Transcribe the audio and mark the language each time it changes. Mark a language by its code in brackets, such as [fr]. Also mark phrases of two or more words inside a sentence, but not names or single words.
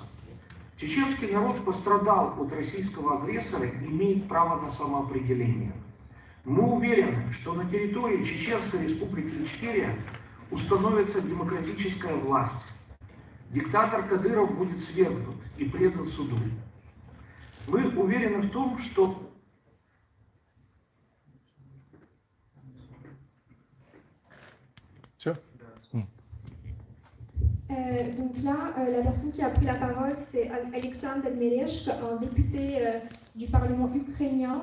[ru] Чеченский народ пострадал от российского агрессора и имеет право на самоопределение. Мы уверены, что на территории Чеченской Республики Ичкерия установится демократическая власть. Диктатор Кадыров будет свергнут и предан суду. Вы уверены в том, что [fr] Donc là, la personne qui a pris la parole, c'est Alexandre Delmelech, un député du Parlement ukrainien.